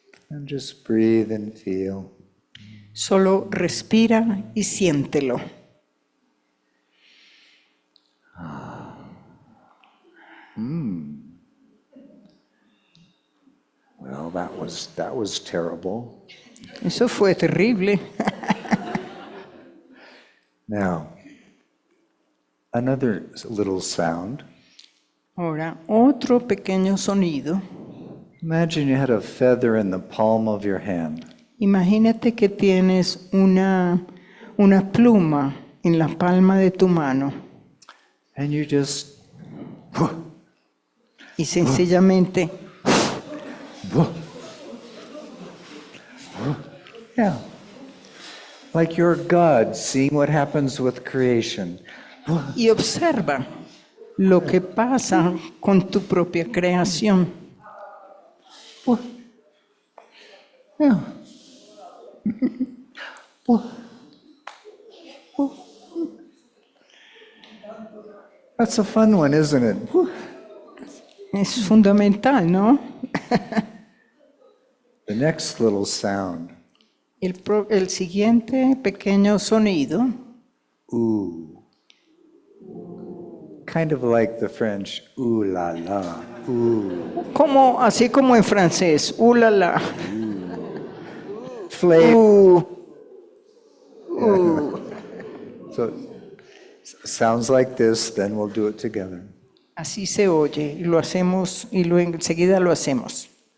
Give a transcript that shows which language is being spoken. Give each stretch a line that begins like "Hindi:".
English: And just breathe and feel.
Spanish: Solo respira y siéntelo.
English: Well, that was terrible.
Spanish: Eso fue terrible.
English: Now, another little sound.
Spanish: Ahora, otro pequeño sonido.
English: Imagine you had a feather in the palm of your hand.
Spanish: Imagínate que tienes una pluma en la palma de tu mano
English: And you just,
Spanish: y sencillamente
English: yeah, like you're God seeing what happens with creation.
Spanish: y observa lo que pasa con tu propia creación.
English: Yeah. That's a fun one, isn't it?
Spanish: Es fundamental, ¿no?
English: The next little sound.
Spanish: El siguiente pequeño sonido, Ooh.
English: Kind of like the French, ooh la la, ooh.
Spanish: así como en francés, la la.
English: Flavor. So sounds like this, then we'll do it together.
Spanish: Así se oye y lo hacemos y enseguida lo hacemos.